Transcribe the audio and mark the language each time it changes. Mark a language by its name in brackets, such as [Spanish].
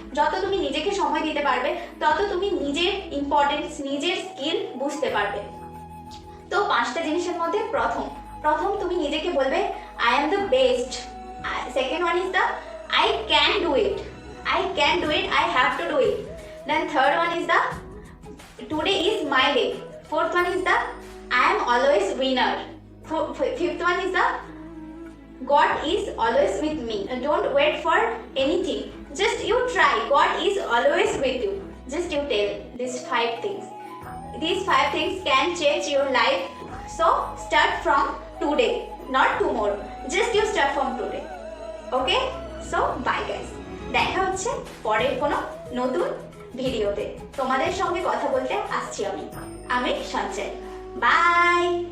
[Bangla] যত তুমি নিজেকে সময় দিতে পারবে তত তুমি নিজের ইম্পর্টেন্স, নিজের স্কিল বুঝতে পারবে। তো 5টা জিনিসের মধ্যে প্রথম তুমি নিজেকে বলবে [English] I am the best. Second one is the I can do it. I can do it. I have to do it. Then third one is the today is my day. Fourth one is the I am always winner. Fifth one is the God is always with me. Don't wait for anything. Just you try. God is always with you. Just you tell these 5 things. These 5 things can change your life. So start from today, not tomorrow. Just you start from today. Okay? So bye guys, [Bangla] দেখা হচ্ছে পরের কোনো নতুন ভিডিওতে। তোমাদের সঙ্গে কথা বলতে আসছি আমি সঞ্চয়। বাই।